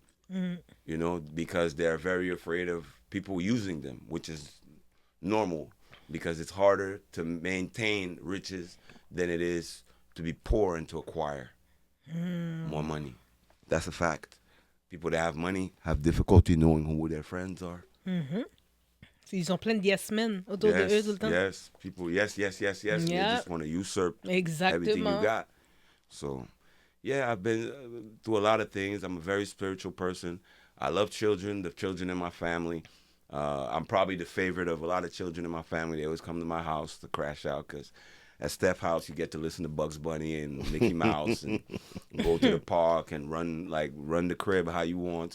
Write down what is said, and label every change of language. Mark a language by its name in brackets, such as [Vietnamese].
[English] You know, because they're very afraid of people using them, which is normal, because it's harder to maintain riches than it is to be poor and to acquire more money. That's a fact. People that have money have difficulty knowing who their friends are. [French] Ils ont plein de yes men autour de eux tout le temps. [English] Yes, people, yes. And they Yeah. just want to usurp everything Exactement. you got. So, yeah, I've been through a lot of things. I'm a very spiritual person. I love children, the children in my family. I'm probably the favorite of a lot of children in my family. They always come to my house to crash out because at Steph's house, you get to listen to Bugs Bunny and Mickey Mouse and go to the park and run the crib how you want.